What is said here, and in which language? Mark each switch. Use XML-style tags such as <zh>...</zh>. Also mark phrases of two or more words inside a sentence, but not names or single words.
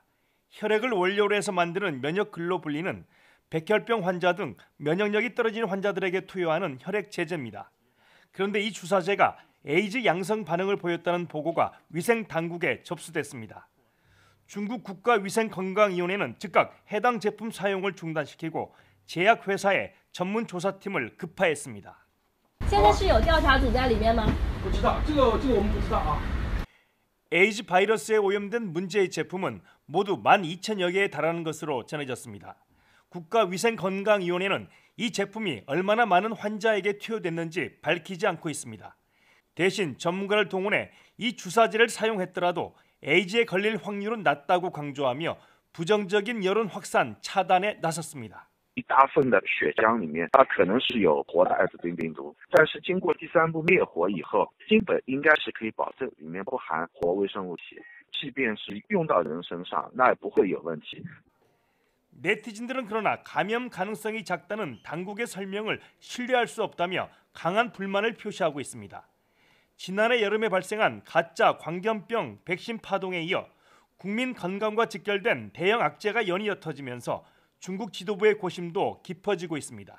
<ko>혈액을 원료로 해서 만드는 면역글로불린은 백혈병 환자 등 면역력이 떨어진 환자들에게 투여하는 혈액 제제입니다. 그런데 이 주사제가 에이즈 양성 반응을 보였다는 보고가 위생 당국에 접수됐습니다. 중국 국가위생건강위원회는 즉각 해당 제품 사용을 중단시키고 제약회사의 전문 조사팀을 급파했습니다.</ko> <zh>现在是有调查组在里面吗？不知道，这个我们不知道啊。</zh> <ko>에이즈 바이러스에 오염된 문제의 제품은 모두 12,000여 개에 달하는 것으로 전해졌습니다. 국가위생건강위원회는 이 제품이 얼마나 많은 환자에게 투여됐는지 밝히지 않고 있습니다. 대신 전문가를 동원해 이 주사제를 사용했더라도 에이즈에 걸릴 확률은 낮다고 강조하며 부정적인 여론 확산 차단에 나섰습니다.</ko> <zh>一大份的血浆里面，它可能是有活的艾滋病病毒，但是经过第3步灭活以后，基本应该是可以保证里面不含活微生物体，即便是用到人身上，那也不会有问题。</zh> <ko>네티즌들은 그러나 감염 가능성이 작다는 당국의 설명을 신뢰할 수 없다며 강한 불만을 표시하고 있습니다. 지난해 여름에 발생한 가짜 광견병 백신 파동에 이어 국민 건강과 직결된 대형 악재가 연이어 터지면서 중국 지도부의 고심도 깊어지고 있습니다.</ko>